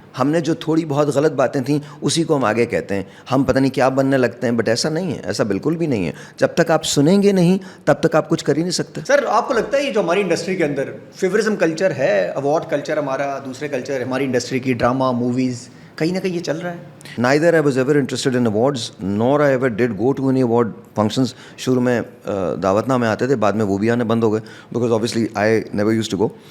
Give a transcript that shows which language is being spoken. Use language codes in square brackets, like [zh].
[ur] ہم نے جو تھوڑی بہت غلط باتیں تھیں اسی کو ہم آگے کہتے ہیں. ہم پتہ نہیں کیا بننے لگتے ہیں, بٹ ایسا نہیں ہے, ایسا بالکل بھی نہیں ہے. جب تک آپ سنیں گے نہیں تب تک آپ کچھ کر ہی نہیں سکتے. سر آپ کو لگتا ہے یہ جو ہماری انڈسٹری کے اندر فیورزم کلچر ہے, ایوارڈ کلچر ہمارا, دوسرے کلچر ہماری انڈسٹری کی, ڈرامہ موویز, کہیں نہ کہیں یہ چل رہا ہے؟ [en] Neither I was ever interested in awards, nor I ever did go to any award functions. [ur] شروع میں دعوت نامے آتے تھے, بعد میں وہ بھی آنے بند ہو گئے [en] because obviously I never used to go.